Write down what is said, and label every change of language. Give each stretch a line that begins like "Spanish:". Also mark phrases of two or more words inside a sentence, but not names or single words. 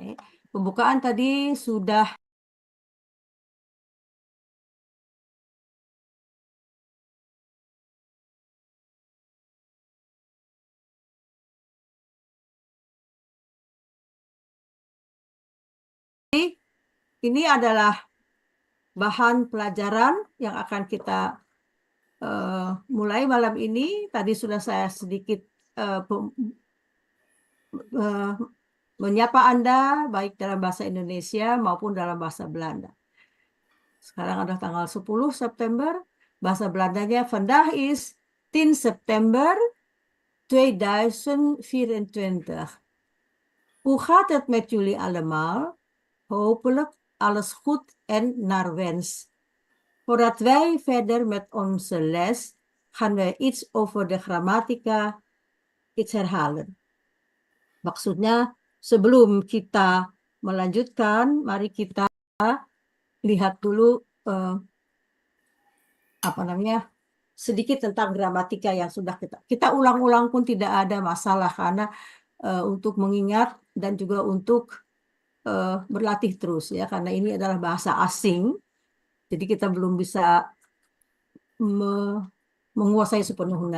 Indonesian: Pembukaan tadi sudah ini adalah bahan pelajaran yang akan kita mulai malam ini. Tadi sudah saya sedikit menyapa Anda baik dalam bahasa Indonesia maupun dalam bahasa Belanda. Sekarang adalah tanggal 10 September. Bahasa Belandanya
Dutch: vandaag is 10 September 2024. Hoe gaat het met jullie allemaal? Hopelijk alles goed en naar wens. Voordat wij verder met onze les, gaan we iets over de grammatica iets herhalen.
Indonesian: Maksudnya, sebelum kita melanjutkan, mari kita lihat dulu sedikit tentang gramatika yang sudah kita ulang-ulang pun tidak ada masalah, karena untuk mengingat dan juga untuk berlatih terus ya, karena ini adalah bahasa asing, jadi kita belum bisa menguasai sepenuhnya.